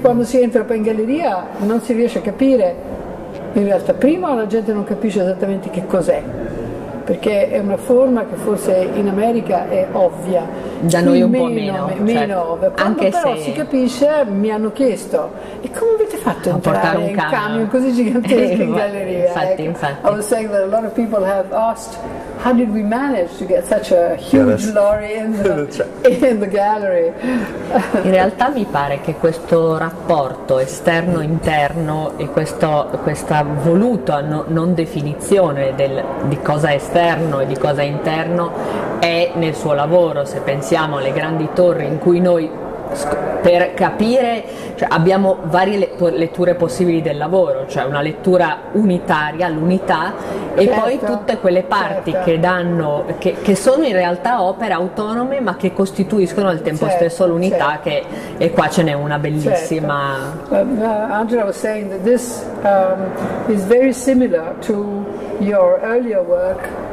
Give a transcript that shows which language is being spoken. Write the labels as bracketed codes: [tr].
[it] quando si entra poi in galleria non si riesce a capire, in realtà prima la gente non capisce esattamente che cos'è, perché è una forma che forse in America è ovvia, da noi un po' meno, meno ovvia. Quando anche però se si capisce, mi hanno chiesto: e come avete fatto a entrare un in camion così gigantesco in galleria? Infatti. [en] I was saying that a lot of people have asked, how did we manage to get such a huge lorry in the gallery? [it] In realtà mi pare che questo rapporto esterno-interno e questa voluta non definizione di cosa è esterno e di cosa è interno è nel suo lavoro. Se pensiamo alle grandi torri in cui noi, per capire, cioè abbiamo varie letture possibili del lavoro, cioè una lettura unitaria, l'unità, e poi tutte quelle parti che danno, che sono in realtà opere autonome ma che costituiscono al tempo stesso l'unità, e qua ce n'è una bellissima. [en] Angela was saying that this is very similar to your earlier work.